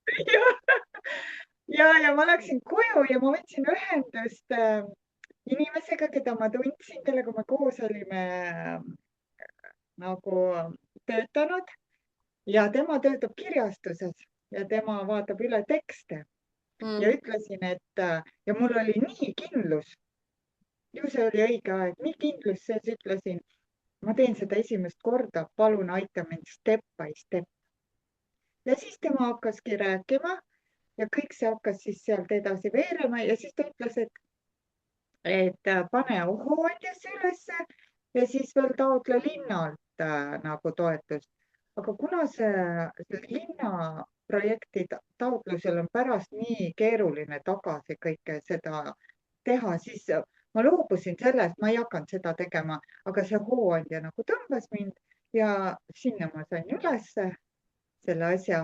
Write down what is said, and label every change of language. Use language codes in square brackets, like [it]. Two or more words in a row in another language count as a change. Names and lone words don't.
[et] ja ma läksin koju ja ma võtsin ühendust inimesega, keda ma tundsin, kellega me koos olime nagu töötanud ja tema töötab kirjastuses ja tema vaatab üle tekste ja Mm. ütlesin, et ja mul oli nii kindlus, ju see oli õige aeg, nii kindlus sees, ütlesin, ma teen seda esimest korda, palun aita mind [en] step by step. [et] ja siis tema hakkaski rääkima ja kõik see hakkas siis sealt edasi veerema ja siis ta ütles, et pane hooandjasse ülesse ja siis veel taotle linnalt nagu toetust. aga kuna see linna projekti taotlusel on pärast nii keeruline tagasi kõike seda teha, siis ma loobusin sellest, ma ei hakanud seda tegema, aga see hooandja nagu tõmbas mind ja sinna ma sain ülesse selle asja.